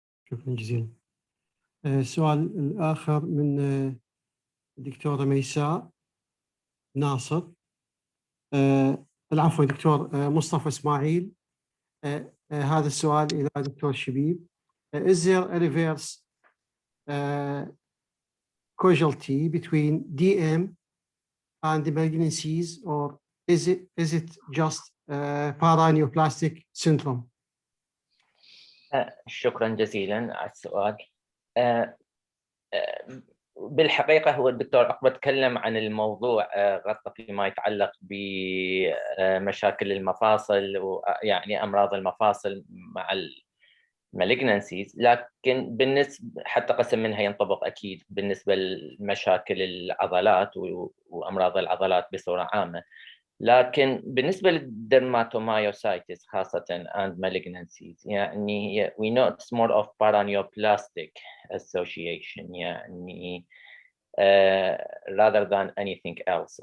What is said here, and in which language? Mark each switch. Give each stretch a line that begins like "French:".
Arabic: شكرا جزيلا. السؤال الآخر من الدكتورة ميساء ناصر. العفو دكتور مصطفى إسماعيل. هذا السؤال إلى دكتور شبيب.
English: Is there a reverse causality between DM and the malignancies, or is it just paraneoplastic syndrome?
Arabic: شكرا جزيلا على السؤال. بالحقيقة هو الدكتور أحمد تكلم عن الموضوع، غطى فيما يتعلق بمشاكل المفاصل ويعني أمراض المفاصل مع المالجنسيز، لكن بالنسبة حتى قسم منها ينطبق أكيد بالنسبة لمشاكل العضلات وأمراض العضلات بصورة عامة. لكن بالنسبة للدرماتومايوسايتس خاصة
English: and malignancies
Arabic: يعني
English: we know it's more of paraneoplastic association
Arabic: يعني
English: rather than anything else.